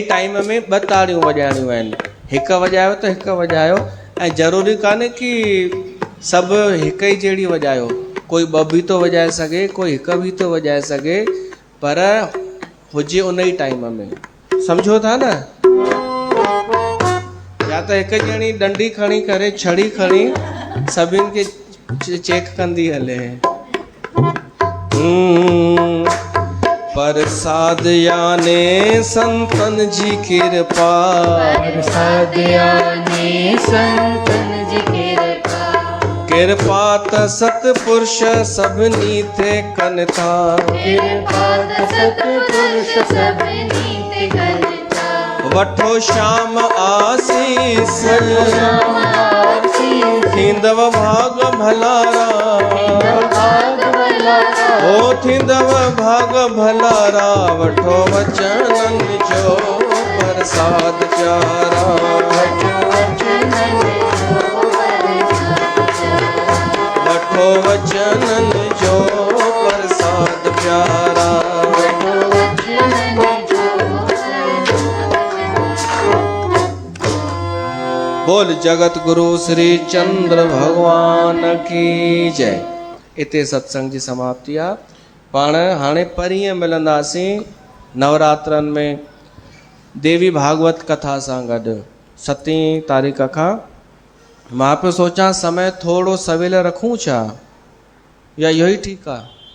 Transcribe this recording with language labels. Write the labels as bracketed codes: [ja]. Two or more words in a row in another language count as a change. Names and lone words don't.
[sd] टाइम में 2 तारियूं वॼाइणियूं आहिनि, हिकु वॼायो त हिकु वॼायो, ऐं ज़रूरी कान्हे कि सभु हिकु ई जहिड़ी वॼायो, कोई ॿ बि थो वॼाए सघे, कोई हिकु बि थो वॼाए सघे, पर हुजे उन ई टाइम में। सम्झो था न? या त हिकु ॼणी डंडी खणी करे छड़ी खणी सभिनि खे चेक कंदी हले। प्रसाद याने संतन जी कृपा, प्रसाद याने संतन जी कृपा, कृपा त सतपुरुष सभिनी थे कन था, कृपा त सतपुरुष सभिनी ते करता, वठो श्याम आसीस, श्याम आसीस, थींदव भाग भलारा, भाग भलारा, ओ थींदव भाग भलारा, वठो वचनन जो प्रसाद प्यारा, वठो वचनन जो वठो वचनन जो प्रसाद प्यारा। [hi] बोल जगत गुरु श्री चंद्र भगवान की जय। [sd] इते सत्संग जी समाप्ति आहे। पाण हाणे परीहं मिलंदासीं नवरात्रनि में देवी भागवत कथा सां गॾु 7 तारीख़ खां। मां पियो सोचां समय थोरो सवेल रखूं छा, या इहो ई ठीकु आहे?